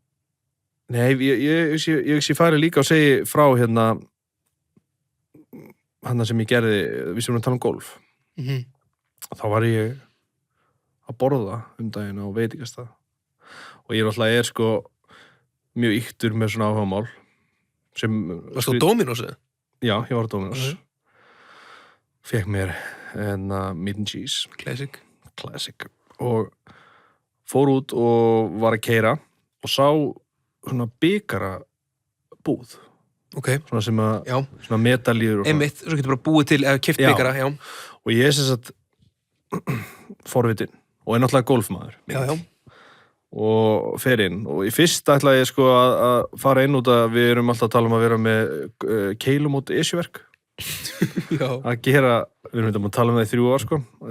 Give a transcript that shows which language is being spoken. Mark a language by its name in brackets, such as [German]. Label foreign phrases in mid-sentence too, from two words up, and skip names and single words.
[Icelandic] Nei, ég fari líka og segi frá hérna hann sem ég gerði, við sem við tala golf þá var ég að borða daginn á veitingastað og ég náttúrulega sko mjög ýktur með svona áhugamál sem... Varstu á Dominos eða? Já, ég var á Dominos Fékk mér meat and cheese Classic og fór út og var að keyra og sá svona bikara búð svona sem að svona metalíður einmitt, svo getur bara búið til eða keypt bikara og ég sem sagt forvitin og náttúrulega golfmaður og fer inn og í fyrst ætlaði ég sko að fara inn út að við erum alltaf að tala að vera með keilumót esjuverk að gera, við erum að tala um það í 3 ár sko